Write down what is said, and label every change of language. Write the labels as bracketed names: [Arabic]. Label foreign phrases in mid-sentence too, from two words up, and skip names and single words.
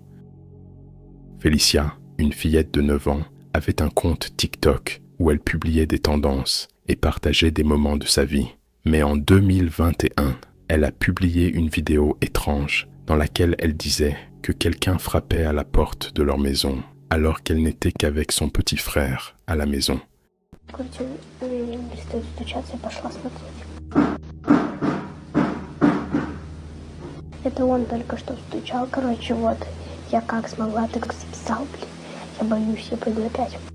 [French] Felicia, une fillette de 9 ans, avait un compte TikTok où elle publiait des tendances et partageait des moments de sa vie. Mais en 2021, elle a publié une vidéo étrange dans laquelle elle disait que quelqu'un frappait à la porte de leur maison alors qu'elle n'était qu'avavec son petit frère à la maison. [Russian] Это он только что стучал, короче, вот. Я как смогла, так записал, блин. Я боюсь, я пойду опять.